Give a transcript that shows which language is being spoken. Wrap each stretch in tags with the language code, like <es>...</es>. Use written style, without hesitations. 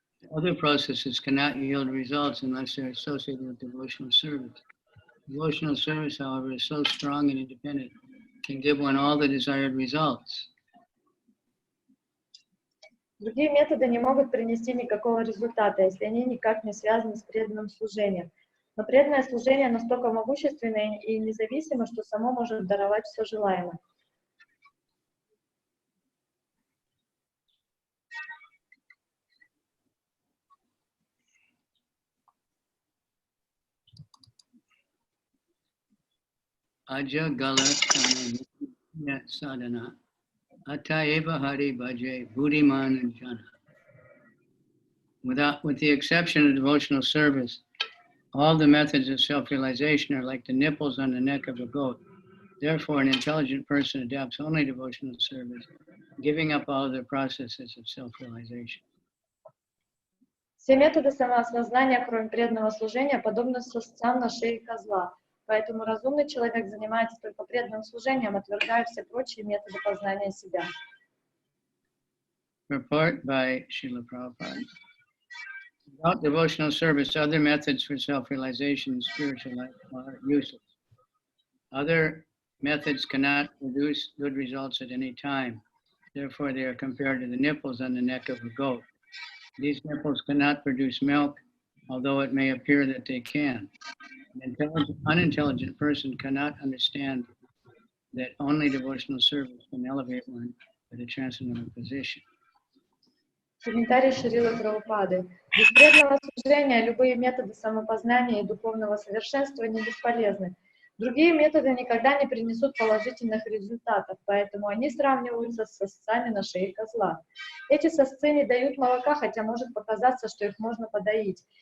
<en>Other processes cannot yield results unless they're associated with devotional service. Devotional service, however, is so strong and independent, can give one all the desired results.</en> <ru>Другие методы не могут принести никакого результата, если они никак не связаны с преданным служением. Но преданное служение настолько могущественное и независимо, что само может даровать все желаемое.</ru> <bn>Aja galat sadhana atayeva hari bhaje buddhiman jana.</bn> <en>With the exception of devotional service, all the methods of self-realization are like the nipples on the neck of a goat. Therefore, an intelligent person adopts only devotional service, giving up all other processes of self-realization.</en> <ru>Все методы самоосознания, кроме преданного служения, подобны сосцам на шее козла. Поэтому разумный человек занимается только преданным служением, отвергая все прочие методы познания себя.</ru> <en>Report by Srila Prabhupada. Without devotional service, other methods for self-realization in spiritual life are useless. Other methods cannot produce good results at any time. Therefore, they are compared to the nipples on the neck of a goat. These nipples cannot produce milk, although it may appear that they can. An unintelligent person cannot understand that only devotional service can elevate one to the transcendental position.</en> <ru>Комментарий Шрилы Прабхупады. Без преданного служения любые методы самопознания и духовного совершенствования бесполезны. Другие методы никогда не принесут положительных результатов, поэтому они сравниваются с сосцами на шее козла. Эти сосцы не дают молока, хотя может показаться, что их можно подоить.</ru>